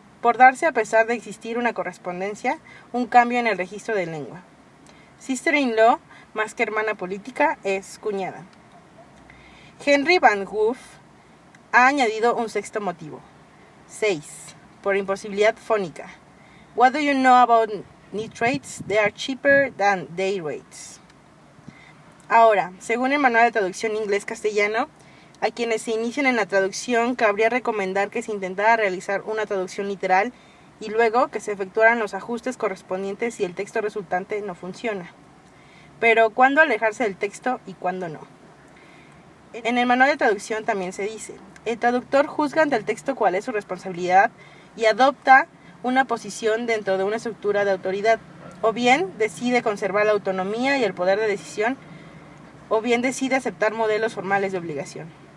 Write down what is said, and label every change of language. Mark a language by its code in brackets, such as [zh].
[es] Por darse a pesar de existir una correspondencia, un cambio en el registro de lengua. Sister-in-law, más que hermana política, es cuñada. Henry Van Hoof ha añadido un sexto motivo. 6. Por imposibilidad fónica. [en] What do you know about nitrates? They are cheaper than day rates. [es] Ahora, según el manual de traducción inglés-castellano, a quienes se inician en la traducción cabría recomendar que se intentara realizar una traducción literal y luego que se efectuaran los ajustes correspondientes si el texto resultante no funciona. Pero ¿cuándo alejarse del texto y cuándo no? En el manual de traducción también se dice, el traductor juzga ante el texto cuál es su responsabilidad y adopta una posición dentro de una estructura de autoridad, o bien decide conservar la autonomía y el poder de decisión, o bien decide aceptar modelos formales de obligación.